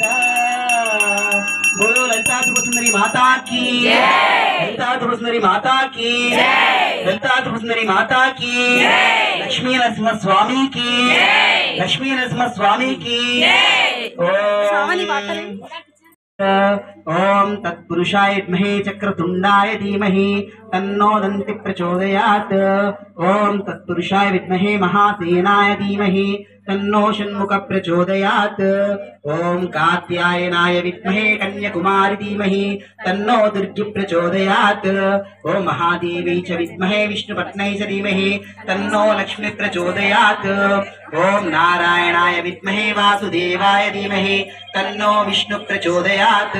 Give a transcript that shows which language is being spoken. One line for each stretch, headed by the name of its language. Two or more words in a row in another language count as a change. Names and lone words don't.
Telugu: బోలో లలితా త్రిపురసుందరి మాతాకి, లలితా త్రిపురసుందరి మాతాకి, లలితా త్రిపురసుందరి మాతాకి, లక్ష్మీ నరసింహ స్వామికి, లక్ష్మీ నరసింహ స్వామికి.
Sanskrit: ఓం తత్పురుషాయ విద్మహే చక్రతుండాయ ధీమహి తన్నో దంతి ప్రచోదయాత్. ఓం తత్పురుషాయ విద్మహే మహాసేనాయ ధీమహి तन्नो षण्मुख प्रचोदयात्. ओम कात्यायनाय विद्महे कन्याकुमारी धीमहि तन्नो दुर्गी प्रचोदयात्. ओम महादेवी च विद्महे विष्णुपत्न्यै च धीमहि तन्नो लक्ष्मी प्रचोदयात्. ओम नारायणाय विद्महे वासुदेवाय धीमहि तन्नो विष्णु प्रचोदयात्.